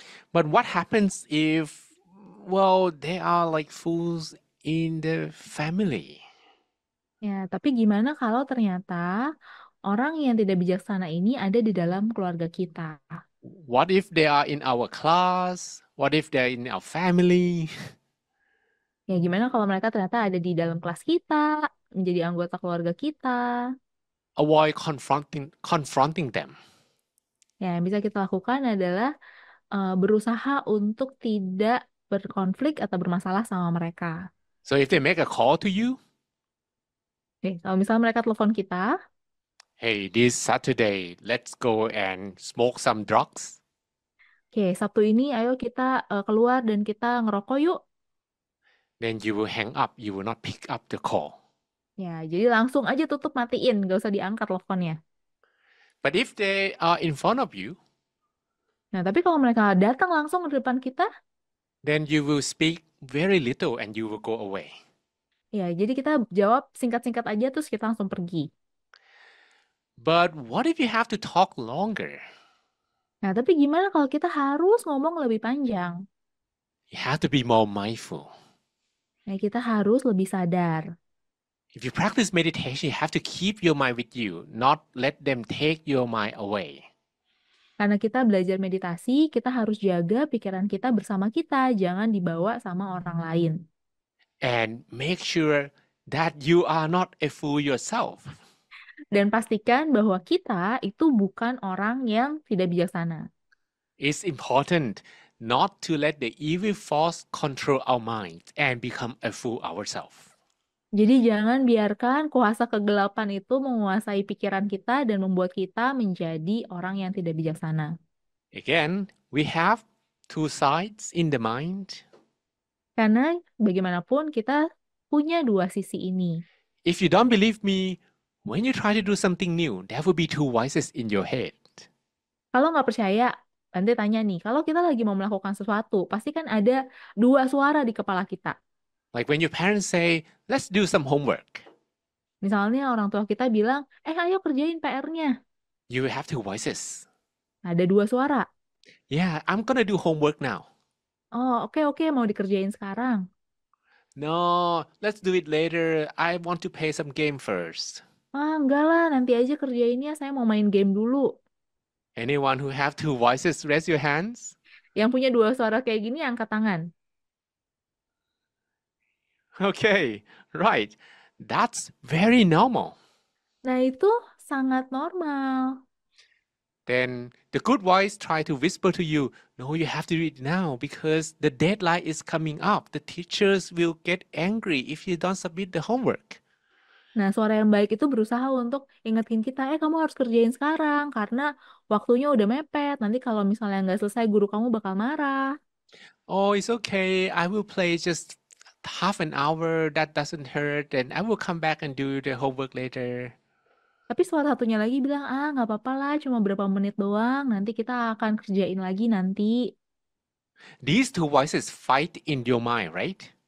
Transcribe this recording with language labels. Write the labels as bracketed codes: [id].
[en] But what happens if, well, they are like fools in the family? [id] Ya, tapi gimana kalau ternyata orang yang tidak bijaksana ini ada di dalam keluarga kita? [en] What if they are in our class? What if they're in our family? [id] Ya, gimana kalau mereka ternyata ada di dalam kelas kita, menjadi anggota keluarga kita? [en] Avoid confronting them. [id] Ya, yang bisa kita lakukan adalah berusaha untuk tidak berkonflik atau bermasalah sama mereka. [en] So if they make a call to you, [id] Oke, kalau misalnya mereka telepon kita, [en] hey, this Saturday, let's go and smoke some drugs. [id] oke, Sabtu ini ayo kita keluar dan kita ngerokok yuk. [en] Then you will hang up. You will not pick up the call. [id] Ya, jadi langsung aja tutup, matiin, gak usah diangkat teleponnya. [en] But if they are in front of you, [id] Nah, tapi kalau mereka datang langsung ke depan kita, [en] then you will speak very little and you will go away. [id] ya, jadi kita jawab singkat-singkat aja terus kita langsung pergi. [en] But what if you have to talk longer? [id] Nah, tapi gimana kalau kita harus ngomong lebih panjang? [en] You have to be more mindful. [id] Nah, kita harus lebih sadar. [en] If you practice meditation, you have to keep your mind with you, not let them take your mind away. [id] Karena kita belajar meditasi, kita harus jaga pikiran kita bersama kita, jangan dibawa sama orang lain. [en] And make sure that you are not a fool yourself. [id] Dan pastikan bahwa kita itu bukan orang yang tidak bijaksana. [en] It's important not to let the evil force control our minds and become a fool ourselves. [id] Jadi jangan biarkan kuasa kegelapan itu menguasai pikiran kita dan membuat kita menjadi orang yang tidak bijaksana. [en] Again, we have two sides in the mind. [id] Karena bagaimanapun kita punya dua sisi ini. [en] If you don't believe me, when you try to do something new, there will be two voices in your head. [id] Kalau nggak percaya, Bante tanya nih, kalau kita lagi mau melakukan sesuatu, pasti kan ada dua suara di kepala kita. [en] Like when your parents say, let's do some homework, [id] Misalnya orang tua kita bilang, ayo kerjain PR-nya. [en] you will have two voices. [id] Ada dua suara. [en] Yeah, I'm gonna do homework now. Oh, oke, oke, mau dikerjain sekarang. No, let's do it later. I want to play some game first. [id] Enggak lah, nanti aja kerjainnya, saya mau main game dulu. [en] Anyone who have two voices, raise your hands. [id] Yang punya dua suara kayak gini, angkat tangan. [en] Okay, right. That's very normal. [id] Nah, itu sangat normal. [en] Then the good voice try to whisper to you, no, you have to do it now because the deadline is coming up. The teachers will get angry if you don't submit the homework. [id] Nah, suara yang baik itu berusaha untuk ingetin kita, kamu harus kerjain sekarang, karena waktunya udah mepet. Nanti kalau misalnya nggak selesai, guru kamu bakal marah. [en] Oh, it's okay. I will play just half an hour. That doesn't hurt. And I will come back and do the homework later. [id] Tapi suara satunya lagi bilang, nggak apa-apa lah, cuma berapa menit doang, nanti kita akan kerjain lagi nanti. [en] These two voices fight in your mind, right?